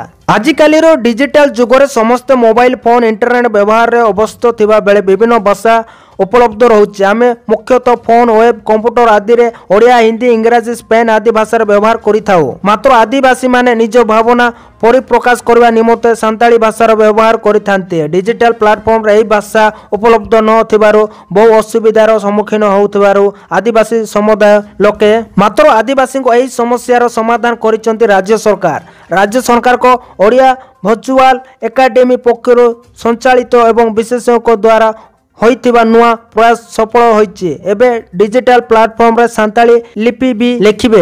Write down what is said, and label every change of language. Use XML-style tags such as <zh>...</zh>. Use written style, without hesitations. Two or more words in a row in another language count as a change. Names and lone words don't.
<or>ଆଜିକାଲି ଡିଜିଟାଲ ଯୁଗରେ ସମସ୍ତ</or> <en>mobile phone internet</en> <or>ବ୍ୟବହାର ରେ ଅବସ୍ଥିତ ଥିବା ବେଳେ ବିଭିନ୍ନ ଭାଷା ଉପଲବ୍ଧ ରହୁଛି। ଆମେ ମୁଖ୍ୟତଃ</or> <en>phone web computer</en> <or>ଆଦି ରେ ଓଡ଼ିଆ ହିନ୍ଦୀ ଇଂରାଜୀ ସ୍ପେନ ଆଦି ଭାଷା ବ୍ୟବହାର କରିଥାଉ। ମାତ୍ର ଆଦିବାସୀ ମାନେ ନିଜ ଭାବନା ପରିପ୍ରକାଶ କରିବା ନିମନ୍ତେ ସାନ୍ତାଳି ଭାଷାର ବ୍ୟବହାର କରିଥାନ୍ତି।</or> <en>digital platform</en> <or>ରେ ଏହି ଭାଷା ଉପଲବ୍ଧ ନ ଥିବାରୁ ବହୁ ଅସୁବିଧାର ସମ୍ମୁଖୀନ ହେଉଥିବାରୁ ଆଦିବାସୀ ସମୁଦାୟ ଲୋକେ ମାତ୍ର ଆଦିବାସୀ କୁ ଏହି ସମସ୍ୟାର ସମାଧାନ କରିଛନ୍ତି ରାଜ୍ୟ ସରକାର। ରାଜ୍ୟ ସରକାର କୁ ଓଡ଼ିଆ ଭର୍ଚୁଆଲ ଏକାଡେମୀ ପକ୍ଷରୁ ସଞ୍ଚାଳିତ ଏବଂ ବିଶେଷଜ୍ଞ ଦ୍ୱାରା ହୋଇଥିବା ନୂଆ ପ୍ରୟାସ ସଫଳ ହୋଇଛି। ଏବେ</or> <en>digital platform</en> <or>ରେ ସାନ୍ତାଳି ଲିପି ବି ଲେଖିବେ।</or>